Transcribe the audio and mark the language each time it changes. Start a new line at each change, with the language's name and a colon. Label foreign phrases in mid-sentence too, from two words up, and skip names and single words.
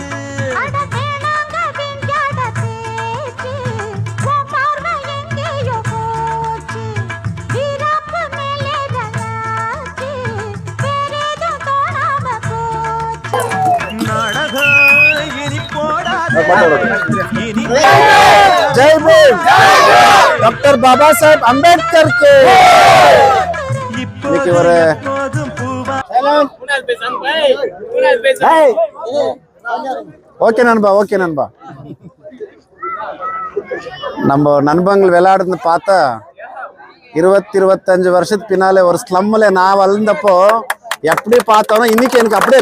Tamil: நாடகம் இனி போடாத இனி
Hindi: जय बोल डॉक्टर बाबा साहेब अंबेडकर के
Tamil: ஓகே நண்பா ஓகே நண்பா நம்ம நண்பங்கள் விளையாடுறது பார்த்தா 20-25 வருஷத்துக்கு பின்னாலே ஒரு ஸ்லம்ல நான் வளர்ந்தப்போ எப்படி பார்த்தாலும் இன்னைக்கு எனக்கு அப்படியே